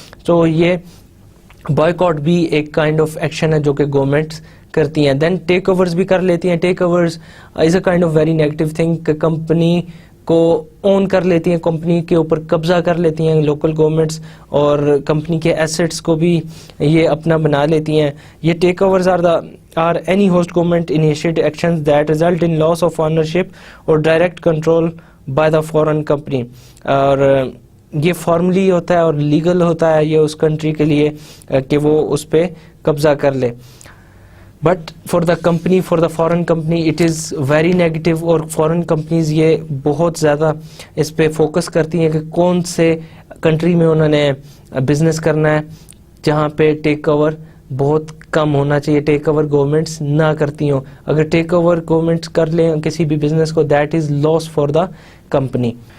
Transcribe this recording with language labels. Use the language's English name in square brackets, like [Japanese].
[Urdu] تو یہ بائیکاٹ بھی ایک کائنڈ آف ایکشن ہے جو کہ گورنمنٹس کرتی ہیں. دین ٹیک اوورز بھی کر لیتی ہیں. [English] takeovers is a kind of very negative thing [Urdu] کہ کمپنی کو اون کر لیتی ہیں, کمپنی کے اوپر قبضہ کر لیتی ہیں لوکل گورنمنٹس اور کمپنی کے ایسٹس کو بھی یہ اپنا بنا لیتی ہیں. [English] یہ takeovers are any host government initiated actions that result in loss of ownership or direct control by the foreign company. [Urdu] اور یہ فارملی ہوتا ہے اور لیگل ہوتا ہے یہ اس کنٹری کے لیے کہ وہ اس پہ قبضہ کر لے. [English] But for the company, for the foreign company it is very negative. [Urdu] اور فارن کمپنیز یہ بہت زیادہ اس پہ فوکس کرتی ہیں کہ کون سے کنٹری میں انہوں نے بزنس کرنا ہے جہاں پہ ٹیک اوور بہت کم ہونا چاہیے, ٹیک اوور گورنمنٹس نہ کرتی ہوں. اگر ٹیک اوور گورنمنٹس کر لیں کسی بھی بزنس کو [English] That is loss for the company.